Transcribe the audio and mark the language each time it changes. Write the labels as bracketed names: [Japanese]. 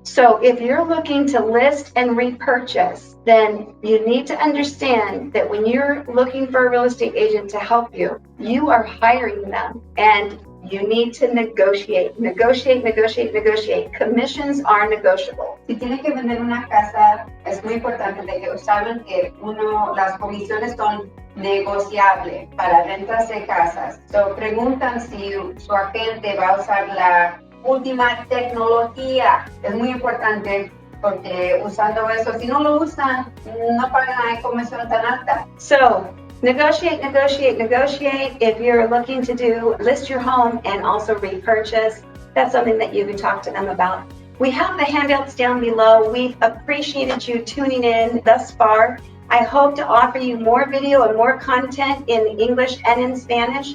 [English] So if you're looking to list and repurchase, then you need to understand that when you're looking for a real estate agent to help you, you are hiring them, and you need to negotiate. Negotiate. Commissions are negotiable. [Spanish] Si tiene que vender una casa, es muy importante de que saben que las comisiones son negociables para rentas de casas. [English] So, [Spanish] preguntan si su agente va a usar la última tecnología. Es muy importante porque usando eso, si no lo usan, no pagan la comisión tan alta. [English] So, negotiate. If you're looking to list your home and also repurchase, that's something that you can talk to them about. We have the handouts down below. We've appreciated you tuning in thus far. I hope to offer you more video and more content in English and in Spanish.